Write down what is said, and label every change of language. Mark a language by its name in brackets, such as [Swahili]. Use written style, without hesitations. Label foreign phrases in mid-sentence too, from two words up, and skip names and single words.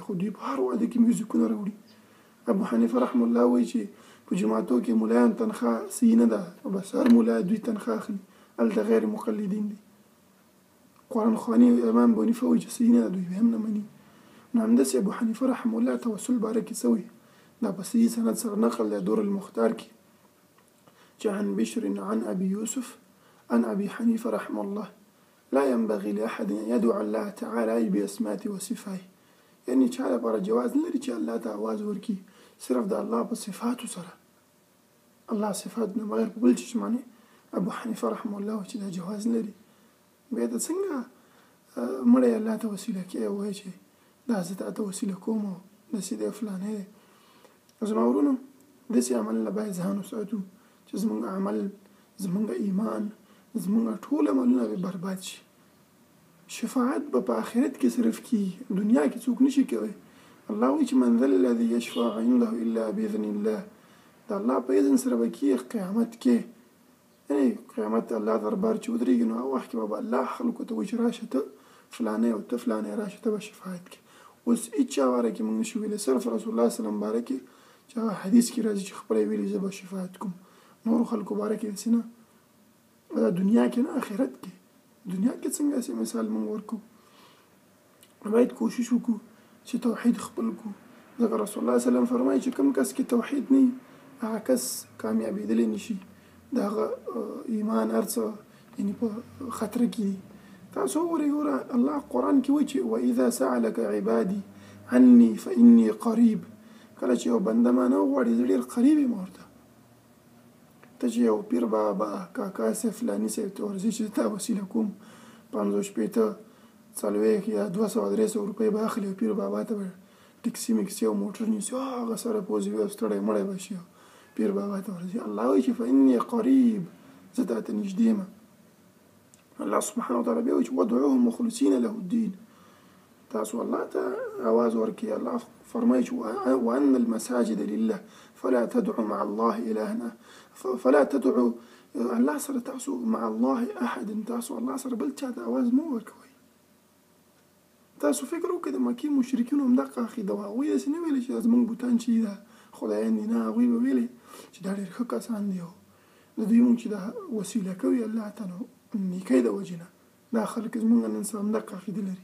[Pashto] خو دوی په هر واده کې میوزیکونه راوړي. ابو حنیفه [Arabic] رحمه الله [Pashto] وایي چې په جماعتو کې ملایان تنخواه صحیح نه ده بس هر ملا دوی تنخواه اخلي هلته غیر مقلدین دي. قرآن خواني امام ابو حنیفه وایي چې صحیح نه ده دوی به هم نه مني. نو همداسې ابو حنیفه [Arabic] رحمه الله [Pashto] توسل باره کې څه وایي دا په صحیح سند سره نقل دی دور المختار کې چې [Arabic] عن بشر عن ابي يوسف عن ابي حنيفه رحمه الله لا ينبغي لأحد أن يدعو الله تعالى بأسماء وصفاته. [Pashto] یعنی چا لپاره جواز نه لري چې الله ته آواز ورکړي صرف د الله په صفاتو سره. الله صفات نه بغیر په بل چیز باندې ابو حنیفه [Arabic] رحمه الله [Pashto] چې دا جواز لري. بیا د څنګه مړی الله ته وسیله کوي او وایي چې دا زه تا ته وسیله کوم او داسې دی فلانی دی. زما ورونو داسې عمل نه باید ځان وساتو چې زموږ عمل، زموږ ایمان، زموږ ټول عملونه به برباد شي. شفاعت به په آخرت کې صرف کیږي، دنیا کې څوک نشي کوي. الله وایي چې [Arabic] من ذا الذي یشفع عنده الا باذن الله. [Pashto] د الله په اذن سره به کیږي قیامت کې. یعنی قیامت الله دربار چې ودرېږي نو هغه وخت کې به الله خلکو ته وایي چې راشه ته فلانی او ته فلانی راشه ته به شفاعت کې. اوس هېچا باره کې موږ نشو ویلی، صرف رسول الله [Arabic] صلی الله علیه وسلم [Pashto] باره کې چې هغه حدیث کې راځي چې خپله یې ویلي زه به شفاعت کوم. نورو خلکو باره کې هسې نه، دا دنیا کې نه آخرت کې. دنیا کې څنګه هسې مثال موږ ورکو. باید کوشش وکړو چې توحید خپل کړو. ځکه رسول الله [Arabic] صلی الله علیه وسلم [Pashto] فرمایي چې کوم کس کې توحید نه وي هغه کس کامیابېدلی نشي، د هغه ایمان هر څه یعنې په خطره کې دي. تاسو وګورئ الله قرآن کې وایي چې [Arabic] واذا سألك عبادي عني فإني قریب. [Pashto] کله چې یو بنده ما نه وغواړي زه ډېر قریب یم ورته. ته چې یو پیر بابا کاکا صاحب فلاني صاحب ته ورځې چې تا وسیله کوم 50 40 یا 200-300 روپۍ به اخلي او پیر بابا ته به ټکسي مکسي او موټر نیسي هغه سره پوځوي او ستړی مړی به شي پیر بابا ته ورځي. الله وایي چې [Arabic] فإني قریب، [Pashto] زه تا ته نږدې یم. الله [Arabic] سبحانه وتعالی [Pashto] بیا وایي چې [Arabic] ودعوهم مخلصین له الدین. [Pashto] تاسو الله ته آواز ورکړئ. الله فرمایي چې [Arabic] وأن المساجد لله فلا تدعوا مع الله إلها فلا تدعوا [Pashto] الله سره تاسو [Arabic] مع الله احد. [Pashto] تاسو الله سره بل چا ته آواز مه ورکوئ. تاسو فکر وکړئ د مکې مشرکینو همدغه عقیده وه. هغوی داسې نه ویلې چې دا زموږ بوتان چې دا خدایان دي، نه، هغوی به ویلې چې دا ډېر ښه کسان دي او د دوی مونږ چې دا وسیله کوي الله ته نو نیکۍ د وجې نه دا خلک زموږ نن سبا همدغه عقیده لري.